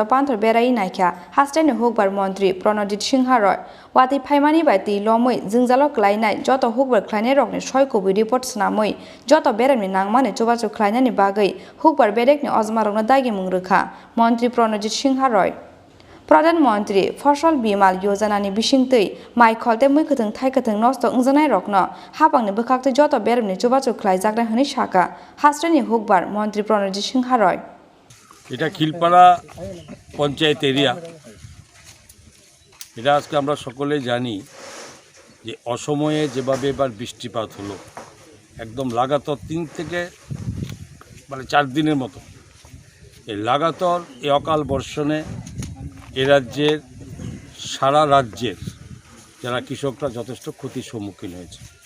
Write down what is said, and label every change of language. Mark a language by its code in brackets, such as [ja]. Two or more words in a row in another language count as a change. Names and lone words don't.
[trp] Pantar Beraiwi Naikha Hastani Hukbar Mantri Sinharoi Watwi Phaimani bai Lomoi Jungzalo Klainai Joto Hukbar Klainai Rokni Soi Kubi report Snamoi Joto Beremni Nangmani Jobajo Klainani Bagwi Hukbar Bedekni Ozmarokno Dagemung Rukha Mantri Sinharoi Pradhan Mantri Fosol Bimal Yojanani Bisingtwi Mai Kholte Muikwthung Thaikwthung nosto ungjanai rokno hapangni bwkhakti joto beremni jobajo khlaijakna hini saka Hastani Hukbar Mantri Sinharoi [bn] এটা খিলপাড়া পঞ্চায়েত এরিয়া এটা আজকে আমরা সকলেই জানি যে অসময়ে যেভাবে এবার বৃষ্টিপাত হলো একদম লাগাতার 3 থেকে 4 দিনের মতো এই লাগাতার এই অকাল বর্ষণে এ রাজ্যের সারা রাজ্যের যারা কৃষকরা যথেষ্ট ক্ষতির সম্মুখীন হয়েছে